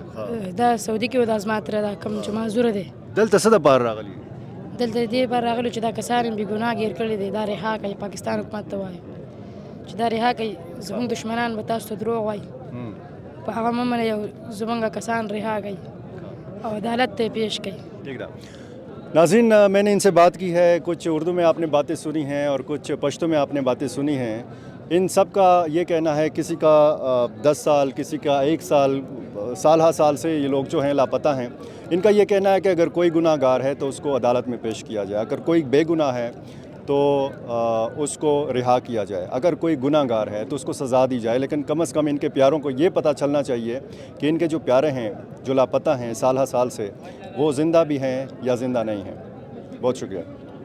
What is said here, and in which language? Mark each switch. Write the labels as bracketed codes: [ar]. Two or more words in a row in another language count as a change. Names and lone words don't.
[ps] دا سعودي کې و دا زما تره دا کوم چې معذوره دی دلته څه دپاره راغلي دلته دې لپاره راغلو چې دا کسان بې ګناه ګیر کړي دي دا رها کوي پاکستان حکومت ته وایي چې دا رها کوي زموږ دشمنان به تاسو ته دروغ وایي په هغه مه منئ او زموږ کسان رها کوي او عدالت ته پیش کوي [ur] ٹھیک ہے ناظرین میں نے ان سے بات کی ہے کچھ اردو میں آپ نے باتیں سنی ہیں اور کچھ پشتو میں آپ نے باتیں سنی ہیں ان سب کا یہ کہنا ہے کسی کا 10 سال کسی کا 1 سال سال سے یہ لوگ جو ہیں لاپتہ ہیں ان کا یہ کہنا ہے کہ اگر کوئی گناہگار ہے تو اس کو عدالت میں پیش کیا جائے اگر کوئی بےگناہ ہے تو اس کو رہا کیا جائے اگر کوئی گناہگار ہے تو اس کو سزا دی جائے لیکن کم سے کم ان کے پیاروں کو یہ پتہ چلنا چاہیے کہ ان کے جو پیارے ہیں جو لاپتہ ہیں سال سے وہ زندہ بھی ہیں یا زندہ نہیں ہیں بہت شکریہ